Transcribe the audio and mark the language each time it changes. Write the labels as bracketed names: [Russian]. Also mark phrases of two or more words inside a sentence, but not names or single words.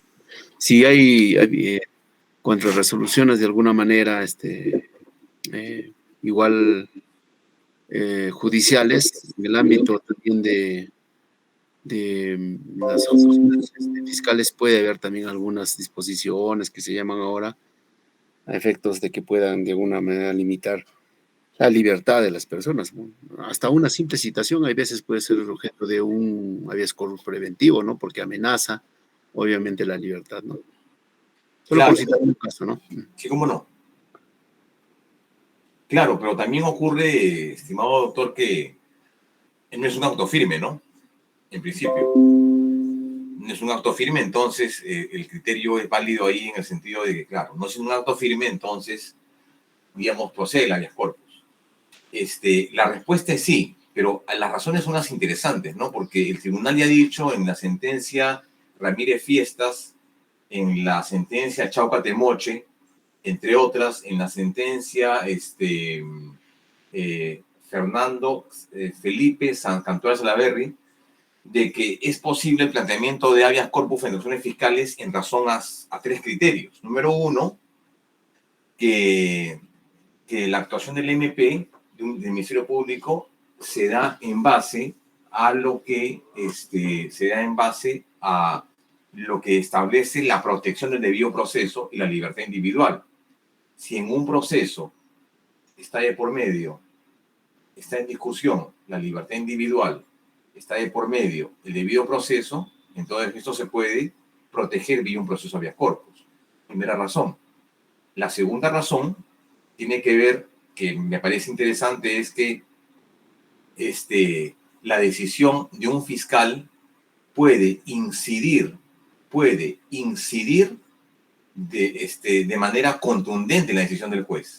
[Spanish] Si hay contrarresoluciones de alguna manera, igual judiciales, en el ámbito también de las resoluciones fiscales puede haber también algunas disposiciones que se llaman ahora a efectos de que puedan de alguna manera limitar la libertad de las personas, ¿no? Hasta una simple citación hay veces puede ser el objeto de un [Latin] habeas corpus [Spanish] preventivo, ¿no? Porque amenaza, obviamente, la libertad, ¿no? Solo Claro, por citar un caso, ¿no? sí, cómo no. Claro, pero también ocurre, estimado doctor, que no es un acto firme, ¿no? En principio. No es un acto firme, entonces el criterio es válido ahí en el sentido de que, claro, no es un acto firme, entonces, digamos, procede el [Latin] habeas corpus. [Spanish] La respuesta es sí, pero las razones son las interesantes, ¿no? Porque el tribunal ya ha dicho en la sentencia Ramírez Fiestas, en la sentencia Chauca Temoche, entre otras, en la sentencia Fernando Felipe San Cantuar Salaverry, de que es posible el planteamiento de [Latin] habeas corpus [Spanish] en acciones fiscales en razón a tres criterios. Número uno, que la actuación del MP, del Ministerio Público, se da en base a lo que establece la protección del debido proceso y la libertad individual. Si en un proceso está de por medio, está en discusión la libertad individual, está de por medio el debido proceso, entonces esto se puede proteger vía un proceso [Latin] habeas corpus. [Spanish] Primera razón. La segunda razón tiene que ver, que me parece interesante, es que la decisión de un fiscal puede incidir de manera contundente la decisión del juez.